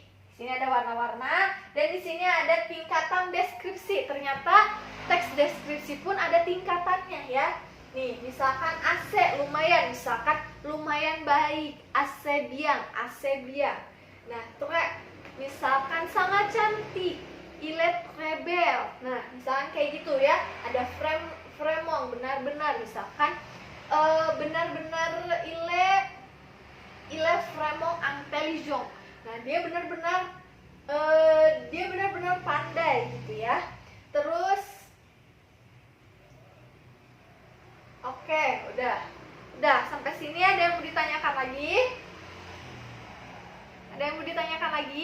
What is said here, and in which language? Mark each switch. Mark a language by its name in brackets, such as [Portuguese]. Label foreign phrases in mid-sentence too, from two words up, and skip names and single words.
[Indonesian] Di sini ada warna-warna dan di sini ada tingkatan deskripsi. Ternyata teks deskripsi pun ada tingkatannya ya. Nih, misalkan AC lumayan, misalkan lumayan baik, [French] AC bien. [Indonesian] Nah, itu kayak misalkan sangat cantik, [French] il est très belle. [Indonesian] Nah, misalkan kayak gitu ya. Ada vraiment, benar-benar. Misalkan benar-benar [French] il est vraiment intelligent. [Indonesian] Nah, dia benar-benar pandai gitu ya. Terus oke, udah sampai sini. Ada yang mau ditanyakan lagi? Ada yang mau ditanyakan lagi?